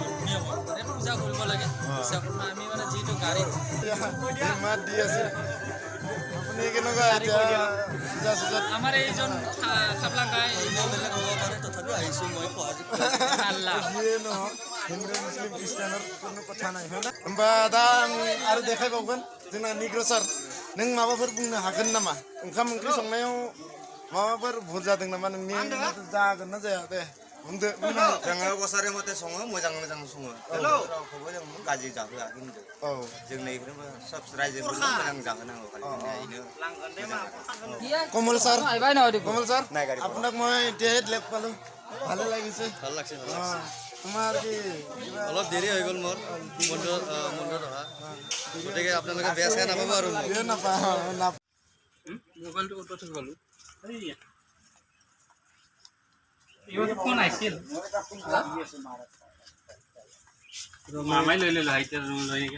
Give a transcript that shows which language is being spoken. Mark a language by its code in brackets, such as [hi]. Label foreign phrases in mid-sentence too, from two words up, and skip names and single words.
[as] মানে পূজা কৰিব লাগে বিশ্বকৰ্মা আমি মানে যিটো গাড়ীত মাত দি আছে আপুনি কেনেকুৱা এতিয়া পূজা চূজাত আমাৰ এইজন খাবলাংগাই বেলেগ হ'ব পাৰে তথাপিও আহিছোঁ মই যিয়ে নহওক হিন্দু মুছলিম খ্ৰীষ্টানৰ কোনো কথা নাই হয় না [brx] होमबा दा आं आरो देखायबावगोन जोंना निग्र' सार नों माबाफोर बुंनो हागोन नामा ओंखाम ओंख्रि संनायाव माबाफोर भुल जादों नामा नोंनि जागोन ना जाया दे बुंदो जोङो बोसोरै मथे सङो मोजां सङो रावखौबो जों गाज्रि जाहोआ खिन्थु औ जोंनो इफोरबो सब रायजोफोरनो मोजां जाहोनांगौ [as] কমল ছাৰ আপোনাক মই এতিয়াহে লগ পালোঁ ভালে লাগিছে [bn] ভাল লাগছে [as] তোমাৰ কি অলপ দেৰি হৈ গ'ল মোৰ মন্দিৰত অহা গতিকে আপোনালোকে বেয়া চেয়া নাপাব আৰু মোবাইলটো ক'ত থৈ গ'লো ফোন আহিছিল মামাই লৈ ল'লো এতিয়া লৈ গ'লে